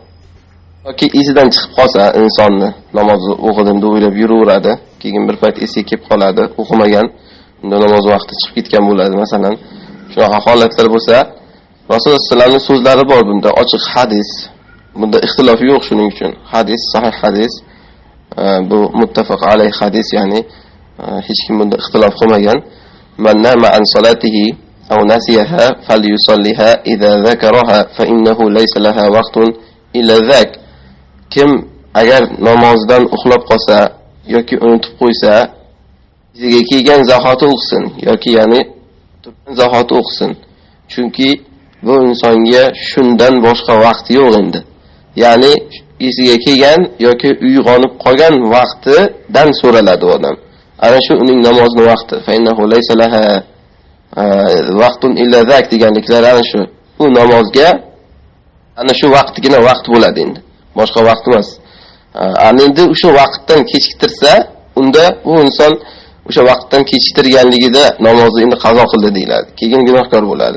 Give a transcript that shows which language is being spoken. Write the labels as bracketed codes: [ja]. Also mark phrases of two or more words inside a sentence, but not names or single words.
[uz] Yoki izidan chiqib qolsa insonni namozni o'qidim deb o'ylab yuraveradi, keyin bir payt esiga kelib qoladi, o'qimagan, unda namoz vaqti chiqib ketgan bo'ladi, masalan. Shunaqa holatlar bo'lsa, Rasululloh [ar] صلى الله عليه وسلم [uz] so'zlari bor bunda, ochiq hadis. Bunda ixtilof yo'q shuning uchun. Hadis, sahih hadis. Bu [ar] متفق عليه [uz] hadis, ya'ni hech kim bunda ixtilof qilmagan. [ar] من نام عن صلاته أو نسيها فليصلها إذا ذكرها فإنه ليس لها وقت إلا ذاك. [uz] Kim agar namozdan uxlab qolsa yoki unutib qo'ysa, iziga kelgan zahoti o'qsin yoki ya'ni turgan zahoti o'qsin. Chunki bu insonga shundan boshqa vaqti yo'q endi. Ya'ni esiga kelgan yoki uyg'onib qolgan vaqtidan so'raladi odam. Ana shu uning namozning vaqti. [ar] فإنه ليس لها وقت إلا ذاك deganliklar ana shu. [uz] Bu namozga ana shu vaqtgina vaqt bo'ladi endi. Boshqa vaqt emas. Endi o'sha vaqtdan kechiktirsa, unda u inson o'sha vaqtdan kechiktirganligida namozni endi qazo qildi deyiladi. Keyin gunohkor bo'ladi.